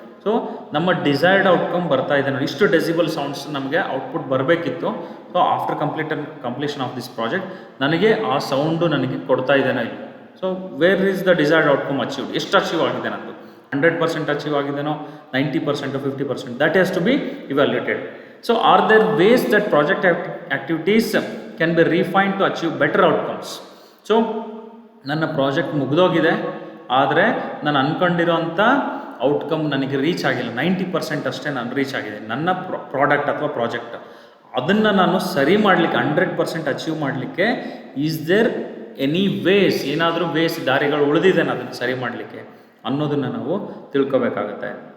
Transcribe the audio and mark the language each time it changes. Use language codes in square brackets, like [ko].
[kn] So ನಮ್ಮ desired outcome ಬರ್ತಾ ಇದೆ ನೋಡಿ, ಇಷ್ಟು ಡೆಸಿಬಲ್ ಸೌಂಡ್ಸ್ ನಮಗೆ ಔಟ್ಪುಟ್ ಬರಬೇಕಿತ್ತು. [en] so after completion of this project [kn] ನನಗೆ ಆ ಸೌಂಡು ನನಗೆ ಕೊಡ್ತಾ ಇದ್ದೇನೆ ಇಲ್ಲಿ. [en] so where is the desired outcome achieved, [kn] ಎಷ್ಟು ಅಚೀವ್ ಆಗಿದೆ ನಂದು, 100% achieve ಆಗಿದೆನೋ, [en] 90%, 50%, that has to be evaluated. So are there ways that project activities can be refined to achieve better outcomes? [kn] So ನನ್ನ ಪ್ರಾಜೆಕ್ಟ್ ಮುಗಿದೋಗಿದೆ, ಆದರೆ ನಾನು ಅಂದ್ಕೊಂಡಿರೋಂಥ ಔಟ್ಕಮ್ ನನಗೆ reach ಆಗಿಲ್ಲ, 90% ಅಷ್ಟೇ ನಾನು ರೀಚ್ ಆಗಿದೆ ನನ್ನ ಪ್ರಾಡಕ್ಟ್ ಅಥವಾ ಪ್ರಾಜೆಕ್ಟ್. ಅದನ್ನು ನಾನು ಸರಿ ಮಾಡಲಿಕ್ಕೆ, 100% ಅಚೀವ್ ಮಾಡಲಿಕ್ಕೆ [en] is there any ways, [kn] ಏನಾದರೂ ವೇಸ್, ದಾರಿಗಳು ಉಳಿದಿದೆ ಅದನ್ನು ಸರಿ ಮಾಡಲಿಕ್ಕೆ ಅನ್ನೋದನ್ನು ನಾವು ತಿಳ್ಕೊಬೇಕಾಗತ್ತೆ.